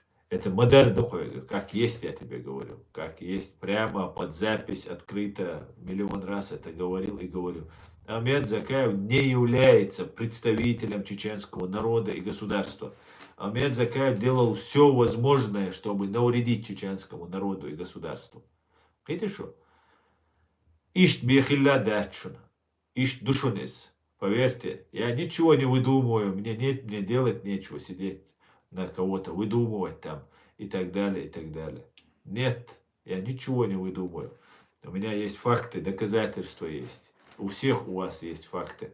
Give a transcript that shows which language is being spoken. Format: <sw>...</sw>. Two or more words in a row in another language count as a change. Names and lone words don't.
<ru>Это модель духовная, как есть, я тебе говорю. Как есть, прямо под запись, открыто, миллион раз это говорил и говорю. Ахмед Закаев не является представителем чеченского народа и государства. Ахмед Закаев делал все возможное, чтобы навредить чеченскому народу и государству. Видишь что?</ru> <ce>Ишт бехилля дачун. Ишт душунес.</ce> <ru>Поверьте, я ничего не выдумываю, мне делать нечего, сидеть на кого-то, выдумывать там и так далее, и так далее. Нет, я ничего не выдумываю. У меня есть факты, доказательства есть. У всех у вас есть факты.</ru>